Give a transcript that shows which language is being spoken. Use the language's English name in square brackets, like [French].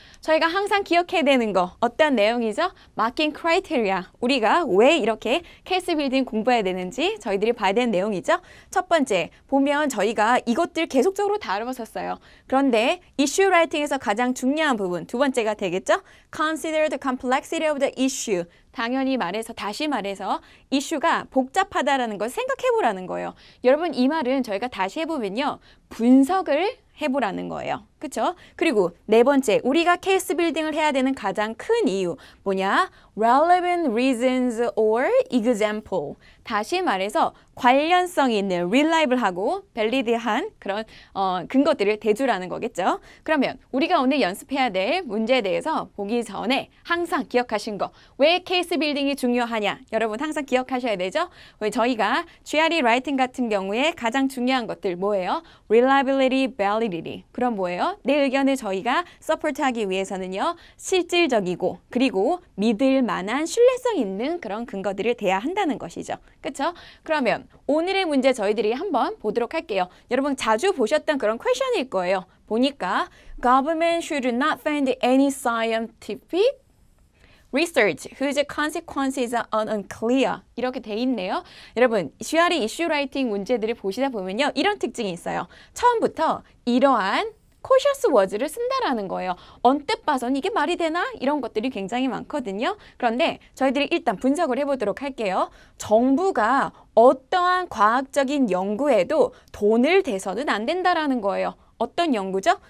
[Korean] 저희가 항상 기억해야 되는 거 어떤 내용이죠? 마킹 크라이테리아. 우리가 왜 이렇게 케이스 빌딩 공부해야 되는지 저희들이 봐야 되는 내용이죠. 첫 번째, 보면 저희가 이것들 계속적으로 다뤄봤었어요. 그런데 이슈 라이팅에서 가장 중요한 부분, 두 번째가 되겠죠? [English] Consider the complexity of the issue. [Korean] 당연히 말해서 다시 말해서 이슈가 복잡하다라는 걸 생각해 보라는 거예요. 여러분 이 말은 저희가 다시 해보면요. 분석을 해보라는 거예요. 그쵸? 그리고 네 번째, 우리가 케이스 빌딩을 해야 되는 가장 큰 이유 뭐냐? [English] Relevant reasons or example. [Korean] 다시 말해서 관련성 있는 reliable하고 valid한 그런 근거들을 대주라는 거겠죠. 그러면 우리가 오늘 연습해야 될 문제에 대해서 보기 전에 항상 기억하신 거. 왜 케이스 빌딩이 중요하냐? 여러분 항상 기억하셔야 되죠. 왜 저희가 GRE 라이팅 같은 경우에 가장 중요한 것들 뭐예요? [English] Reliability, validity. [Korean] 그럼 뭐예요? 내 의견을 저희가 서포트하기 위해서는요. 실질적이고 그리고 믿을 만한 신뢰성 있는 그런 근거들을 대야 한다는 것이죠. 그렇죠? 그러면 오늘의 문제 저희들이 한번 보도록 할게요. 여러분 자주 보셨던 그런 퀘션일 거예요. 보니까 [English] Government should not fund any scientific research whose consequences are unclear. [Korean] 이렇게 돼 있네요. 여러분, GRE 이슈 라이팅 문제들을 보시다 보면요. 이런 특징이 있어요. 처음부터 이러한 cautious words를 쓴다라는 거예요. 언뜻 봐서는 이게 말이 되나? 이런 것들이 굉장히 많거든요. 그런데 저희들이 일단 분석을 해보도록 할게요. 정부가 어떠한 과학적인 연구에도 돈을 대서는 안 된다라는 거예요. 어떤 연구죠?